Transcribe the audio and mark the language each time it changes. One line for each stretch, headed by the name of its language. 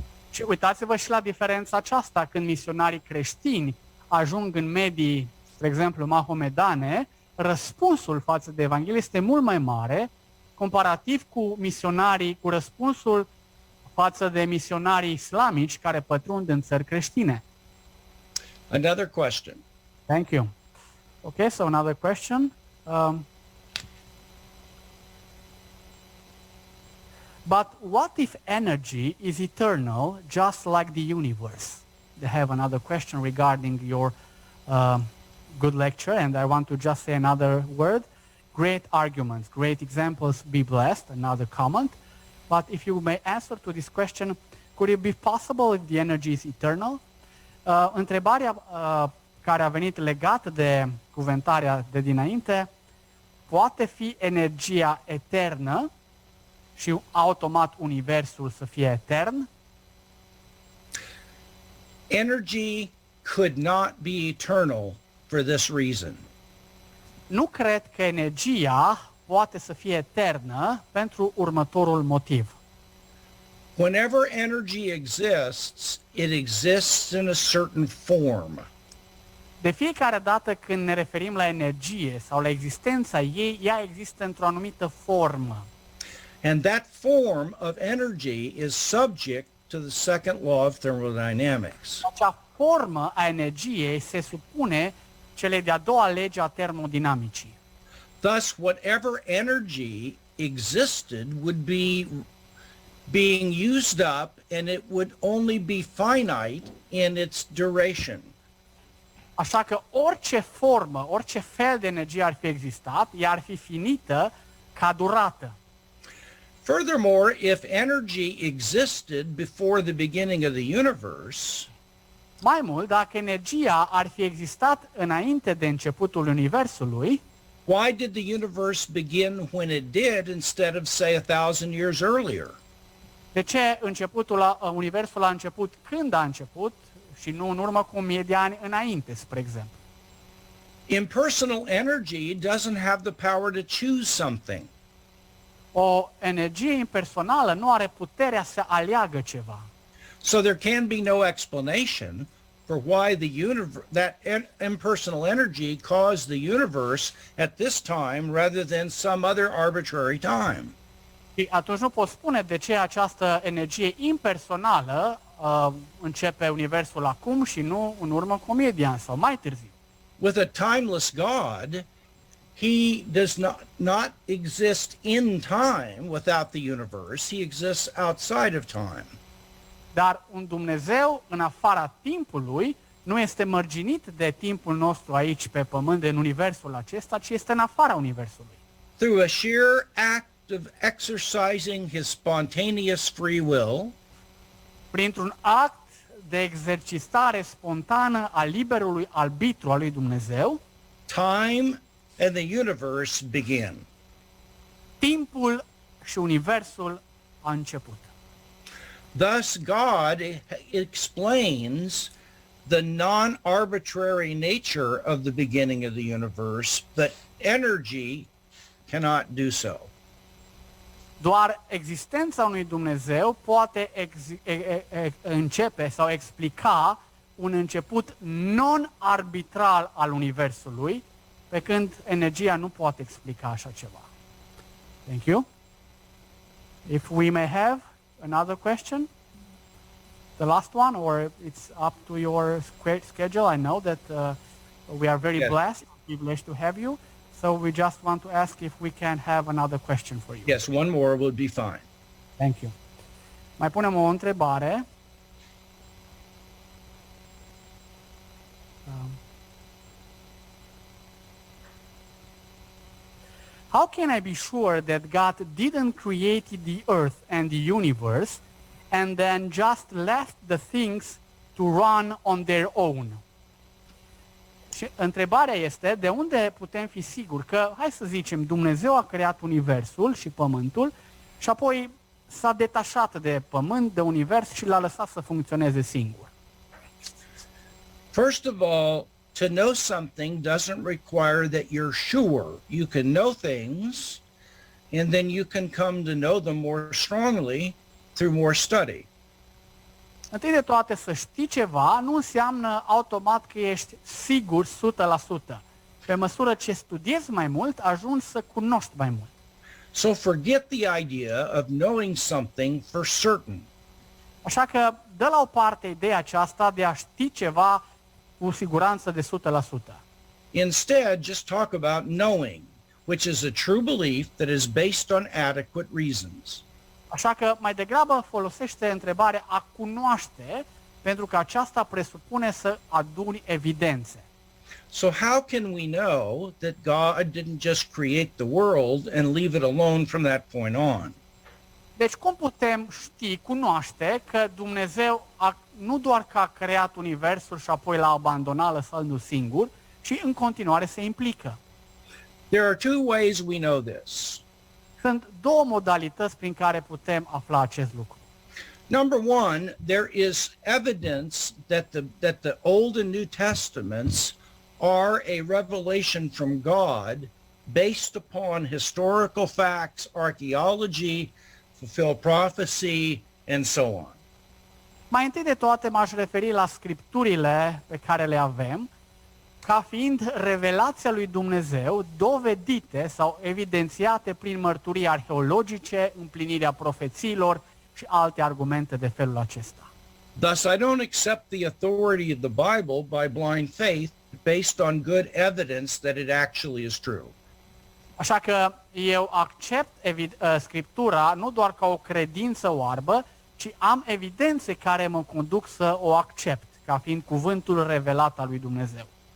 Romanian: Și uitați-vă și la diferența aceasta când misionarii creștini ajung în medii, spre exemplu, mahomedane, răspunsul față de Evanghelie este mult mai mare comparativ cu misionarii, cu răspunsul față de misionarii islamici care pătrund în țări creștine.
English: Another question. Thank you. Okay, so another question. But what if energy is eternal, just like the universe? They have another question regarding your good lecture, and I want to just say another word. Great arguments, great examples, be blessed, another comment. But if you may answer to this question, could it be possible if the energy is eternal?
Romanian: Întrebarea care a venit legată de cuvântarea de dinainte, poate fi energia eternă și automat universul să fie etern?
English: Energy could not be eternal for this reason.
Romanian: Nu cred că energia poate să fie eternă pentru următorul motiv.
English: Whenever energy exists, it exists in a certain form.
Romanian: De fiecare dată când ne referim la energie sau la existența ei, ea există într-o anumită formă.
English: And that form of energy is subject to the second law of thermodynamics.
Romanian: Acea formă a energiei se supune celei de-a doua lege a termodinamicii.
English: Thus, whatever energy existed would be being used up, and it would only be finite in its duration.
Romanian: Așa că orice formă, orice fel de energie ar fi existat, ea ar fi finită ca durată.
English: Furthermore, if energy existed before the beginning of the universe,
Romanian: Mai mult, dacă energia ar fi existat înainte de începutul Universului,
English: why did the universe begin when it did instead of, say, 1,000 years earlier?
Romanian: de ce Universul a început când a început și nu în urmă cu 1000 de ani înainte, spre exemplu?
English: Impersonal energy doesn't have the power to choose something.
Romanian: O energie impersonală nu are puterea să aleagă ceva.
English: So there can be no explanation for why that impersonal energy caused the universe at this time rather than some other arbitrary time.
Romanian: Și atunci nu pot spune de ce această energie impersonală începe Universul acum și nu în urmă cu 1000 de ani sau mai târziu.
English: With a timeless God, he does not exist in time without the universe. He exists outside of time.
Romanian: Dar un Dumnezeu în afara timpului nu este mărginit de timpul nostru aici pe pământ, în Universul acesta, ci este în afara Universului.
English: Through a sheer act of exercising his spontaneous free will,
Romanian: Printr-un act de exercitare spontană a liberului arbitru al lui Dumnezeu,
English: time and the universe begin.
Romanian: timpul și Universul a început.
English: Thus, God explains the non-arbitrary nature of the beginning of the universe, but energy cannot do so.
Romanian: Doar existența unui Dumnezeu poate începe sau explica un început non-arbitral al Universului, pe când energia nu poate explica așa ceva.
English: Thank you. If we may have another question? The last one, or it's up to your schedule? I know that we are very blessed, privileged to have you. So we just want to ask if we can have another question for you. Yes, one more would be fine. Thank you.
Romanian: Mai punem o întrebare.
English: How can I be sure that God didn't create the earth and the universe and then just left the things to run on their own?
Romanian: Și întrebarea este, de unde putem fi siguri că, hai să zicem, Dumnezeu a creat Universul și Pământul și apoi s-a detașat de Pământ, de Univers și l-a lăsat să funcționeze singur?
English: First of all, to know something doesn't require that you're sure. You can know things, and then you can come to know them more strongly through more study.
Romanian: Întâi de toate, să știi ceva nu înseamnă automat că ești sigur 100%. Pe măsură ce studiezi mai mult, ajungi să cunoști mai mult.
English: So forget the idea of knowing something for certain.
Romanian: Așa că dă la o parte ideea aceasta de a ști ceva cu siguranță de 100%.
English: Instead, just talk about knowing, which is a true belief that is based on adequate reasons.
Romanian: Așa că mai degrabă folosește întrebarea a cunoaște, pentru că aceasta presupune să aduni evidențe.
English: So how can we know that God didn't just create the world and leave it alone from that point on?
Romanian: Deci cum putem ști, cunoaște că Dumnezeu nu doar că a creat Universul și apoi l-a abandonat lăsându-l singur, ci în continuare se implică?
English: There are two ways we know this.
Romanian: Sunt două modalități prin care putem afla acest lucru.
English: Number one, there is evidence that the Old and New Testaments are a revelation from God based upon historical facts, archaeology, fulfilled prophecy, and so on.
Romanian: Mai întâi de toate m-aș referi la scripturile pe care le avem, ca fiind revelația lui Dumnezeu, dovedite sau evidențiate prin mărturii arheologice, împlinirea profețiilor și alte argumente de felul acesta.
English: Thus, I don't accept the authority of the Bible by blind faith based on good evidence that it actually is true.
Romanian: Așa că eu accept Scriptura nu doar ca o credință oarbă, ci am evidențe care mă conduc să o accept, ca fiind cuvântul revelat al lui Dumnezeu.